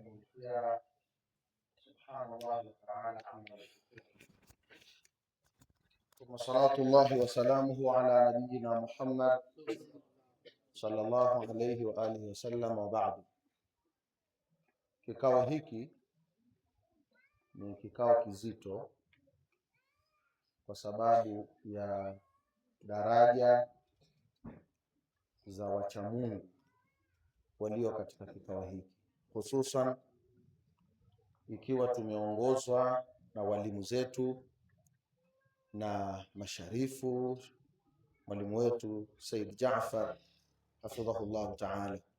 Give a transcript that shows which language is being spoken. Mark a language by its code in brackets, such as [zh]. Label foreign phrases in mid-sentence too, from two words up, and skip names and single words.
[ar] يا سبحان الله تعالى عما يشركون. ثم صلاة الله وسلامه على نبينا محمد صلى الله عليه وآله وسلم وبعد. [sw] Kikao hiki ni kikao kizito kwa sababu ya daraja za wachamungu walio katika kikao hiki, hususan ikiwa tumeongozwa na walimu zetu na masharifu, mwalimu wetu Said Jaafar [ar] حفظه الله تعالى.